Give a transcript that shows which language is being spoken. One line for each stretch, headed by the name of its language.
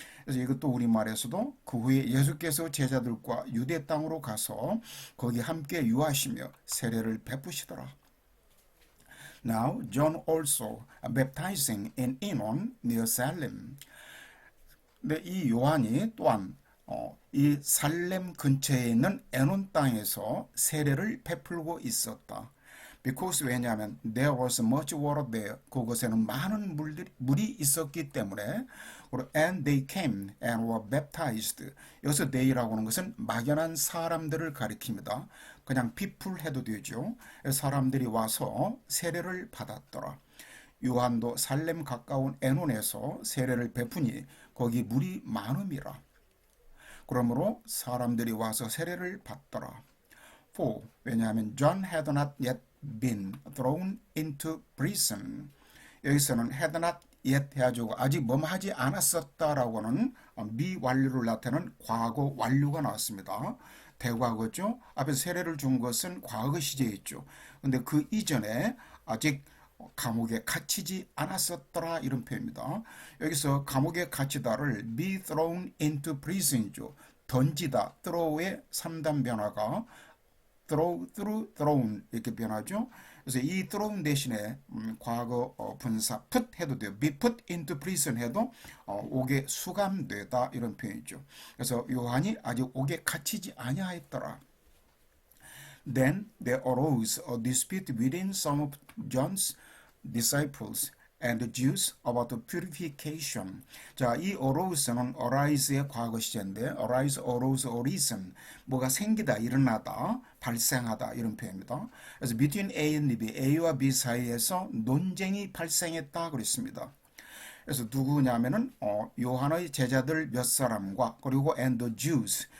Korean: 그래서 이것도 우리말에서도 그 후에 예수께서 제자들과 유대 땅으로 가서 거기 함께 유하시며 세례를 베푸시더라.
English: Now John also baptizing in Enon near Salem.
Korean: 근데 이 요한이 또한 이 살렘 근처에 있는 에논 땅에서 세례를 베풀고 있었다.
English: Because 왜냐하면 there was much water there.
Korean: 그곳에는 많은 물이 있었기 때문에
English: and they came and were baptized.
Korean: 여기서 they라고 하는 것은 막연한 사람들을 가리킵니다. 그냥 people 해도 되죠. 사람들이 와서 세례를 받았더라. 요한도 살렘 가까운 에논에서 세례를 베푸니 거기 물이 많음이라. 그러므로 사람들이 와서 세례를 받더라.
English: For 왜냐하면 John had not yet been thrown into prison.
Korean: 여기서는
English: had not yet
Korean: 해가지고 아직 뭐하지 않았었다라고는 미완료를 나타내는 과거 완료가 나왔습니다. 대과거죠. 앞에서 세례를 준 것은 과거 시제에 있죠. 근데 그 이전에 아직 감옥에 갇히지 않았었더라 이런 표현입니다. 여기서 감옥에 갇히다를
English: be thrown into prison
Korean: 이죠. 던지다, throw의 3단 변화가 thrown 이렇게 변하죠. 그래서 이 thrown 대신에 과거 분사 put 해도 돼요.
English: be put into prison
Korean: 해도 옥에 수감되다 이런 표현이죠. 그래서 요한이 아직 옥에 갇히지 아니하였더라.
English: Then there arose a dispute within some of John's disciples and the Jews about the purification.
Korean: 자, 이 arose는 arise의 과거 시제인데 arise, arose, arisen 뭐가 생기다, 일어나다, 발생하다 이런 표현입니다. 그래서
English: between A and B,
Korean: A와 B 사이에서 논쟁이 발생했다 그랬습니다. 그래서 누구냐면은 요한의 제자들 몇 사람과 그리고 and the Jews.